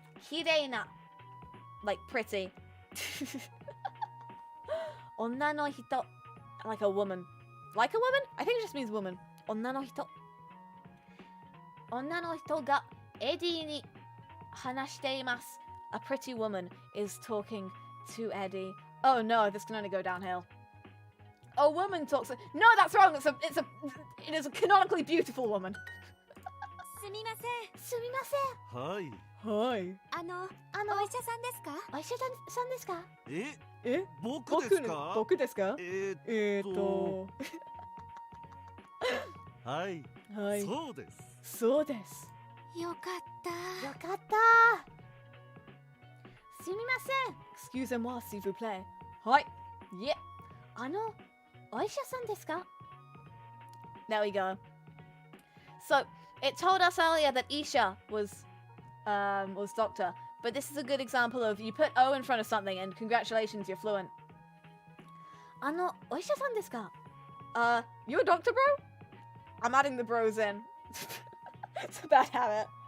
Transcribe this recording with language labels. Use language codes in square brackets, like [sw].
[ja] 綺麗な [en] like pretty [ja] 女の人 [en] like a woman. Like a woman? I think it just means woman. [ja] 女の人がエディに話しています。 [en] A pretty woman is talking to Eddie. Oh no, this can only go downhill. A woman talks. No, that's wrong. It is a canonically beautiful woman. [ja] すみません。すみません。はい。はい。お医者さんですか？お医者さんですか？え、僕ですか？僕ですか？はい。はい。そうです。そうです。よかった。よかった。すみません。 [fr] Excusez-moi, s'il vous plaît. [ja] はい。いえ、お医者さんですか？ [en] There we go. So, it told us earlier that Isha was doctor, but this is a good example of you put O in front of something and congratulations, you're fluent. [ja] お医者さんですか? [en] You a doctor, bro? I'm adding the bros in. It's a bad habit.